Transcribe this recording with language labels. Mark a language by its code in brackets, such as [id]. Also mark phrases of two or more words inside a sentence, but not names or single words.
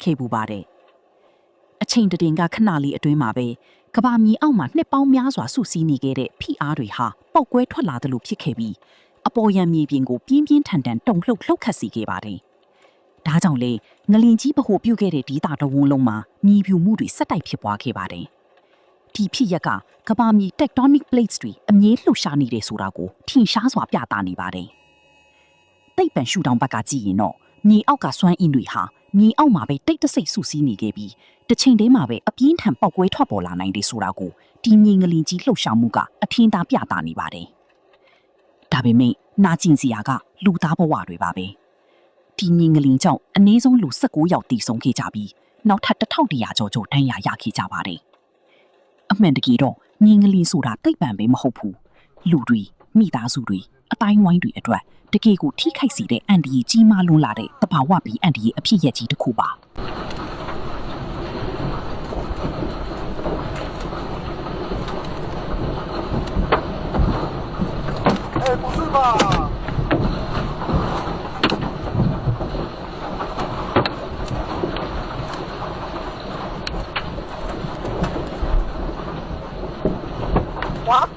[my] ခဲ့ပူပါတယ်အချိန်တည်ကခဏလေးအတွင်းမှာပဲကဘာမြေအောက်မှာနှစ်ပေါင်းများစွာစုစည်းနေခဲ့တဲ့ဖိအားတွေဟာပောက်ကွဲထွက်လာသလိုဖြစ်ခဲ့ပြီးအပေါ်ယံမြေပြင်ကိုပြင်းပြင်းထန်ထန်တုန်လှုပ်ခတ်စေခဲ့ပါတယ်။ဒါကြောင့်လေငလင် ကြီးဗဟိုပြုခဲ့တဲ့ဒေသတစ်ဝန်းလုံးမှာမြေပြိုမှုတွေဆက်တိုက်ဖြစ်ပွားခဲ့ပါတယ်။ဒီဖြစ်ရပ်ကကဘာမြေ [en] tectonic plates [my] တွေအမြဲလှုပ်ရှားနေတယ်ဆိုတာကိုထင်ရှားစွာပြသနေပါတယ်။သိပ္ပံရှုထောင့်ဘက်က ကြည့်ရင်တော့မြေအောက်ကစွမ်းအင်တွေဟာမြေအောက်မှာပဲတိတ်တဆိတ်စုစည်းနေခဲ့ပြီးတစ်ချိန်တည်းမှာပဲအပြင်းထန်ပေါက်ကွဲထွက်ပေါ်လာနိုင်တယ်ဆိုတာ ကိုဒီမြေငလင်ကြီးလှုပ်ရှားမှုကအထင်သာပြသနေပါတယ်။ဒါပေမဲ့နာကျင်စရာကလူသားဘဝတွေပါပဲ။ဒီမြေငလင်ကြောင့်အနည်းဆုံးလူ19ယောက်တိဆုံးခဲ့ကြပြီးနောက်ထပ်1100ကျော်ဒဏ်ရာရခဲ့ကြပါတယ်။အမှန်တကယ်တော့မြေငလင်ဆိုတာသိပ္ပံပဲမဟုတ်ဘူး။လူတွေမိသားစုတွေအတိုင်းဝိုင်းတွေအတွက်တကယ်ကိုထိခိုက်စေတဲ့အန္တရာယ်ကြီးမားလွန်းလာတဲ့တဘာဝပြီးအန္တရာယ်အဖြစ်ရကြီးတစ်ခုပါ။ [zh] 不是吧？哇！